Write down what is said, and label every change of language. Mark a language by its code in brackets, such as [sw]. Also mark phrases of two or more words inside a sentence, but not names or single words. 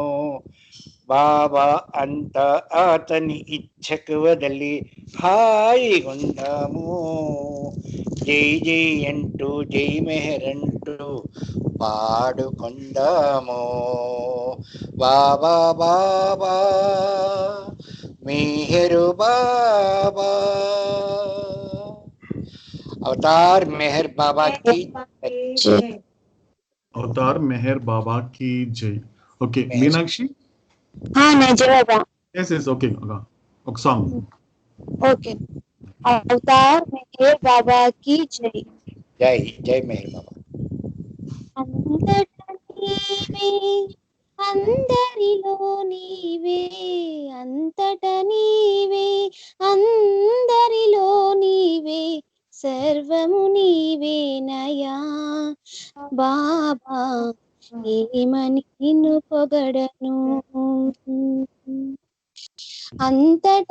[te] బాబా అంత అతని ఇచ్చకు వదలి హాయిగుందాము. జై జై అంటూ జై మెహర్ అంటూ పాడుకుందాము. బాబా బాబా మేరు బాబా. [hi] अवतार मेहर बाबा की जय। अवतार मेहर बाबा की जय. [te] ఓకే మీనాక్షి. [hi] हाँ नहीं जय बाबा. [en] yes yes okay ఒక సాంగ్. [hi] ओके. अवतार मेहर बाबा की जय. [te] జై జై మెహర్ బాబా. అంతట నీవే అందరిలో నీవే అంతట నీవే అందరిలో నీవే సర్వము నీవేనయా బాబా ఏమని నిన్ను పొగడను అంతట